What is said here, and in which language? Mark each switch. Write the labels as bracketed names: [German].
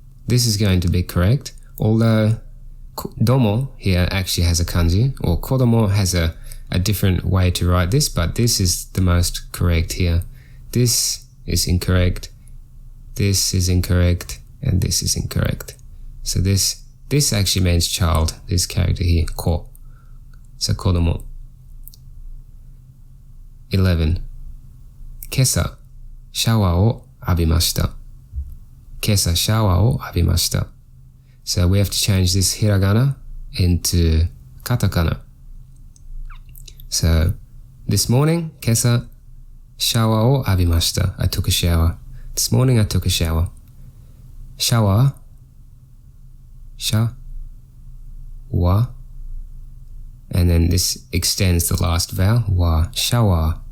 [English] This is going to be correct, although domo here actually has a kanji, or kodomo has a different way to write this, but this is the most correct here. This is incorrect, this is incorrect, and this is incorrect. So this actually means child, this character here, ko. So kodomo. 11. [Japanese] Kesa, showerを浴びました.Kesa, shower を浴びました. [English] So we have to change this hiragana into katakana. So this morning, kesa, shower [Japanese] を浴びました. [English] I took a shower. This morning I took a shower. Shower, wa, and then this extends the last vowel, wa, shower.